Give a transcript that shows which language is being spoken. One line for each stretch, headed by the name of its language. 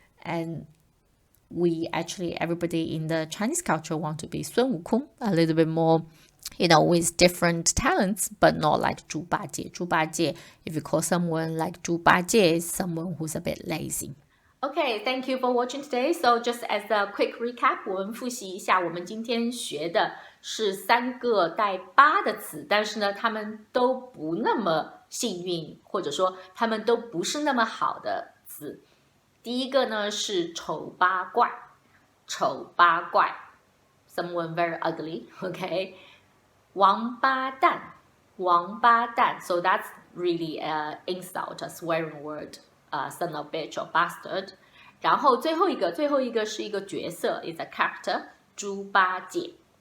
English: And everybody in the Chinese culture want to be 孙悟空, a little bit more, with different talents, but not like 猪八戒. 猪八戒, if you call someone like 猪八戒, is someone who's a bit lazy. Okay, thank you for watching today. So just as a quick recap,
Chinese: 我们复习一下，我们今天学的是3个带八的词，但是呢，他们都不那么幸运，或者说他们都不是那么好的词。第一个呢是丑八怪 ，
English: someone very ugly, okay? 王八蛋 so that's really an insult, a swearing word, son of bitch or bastard.
Chinese: 然后最后一个是一个角色
English: is a character,
Chinese: 猪八戒。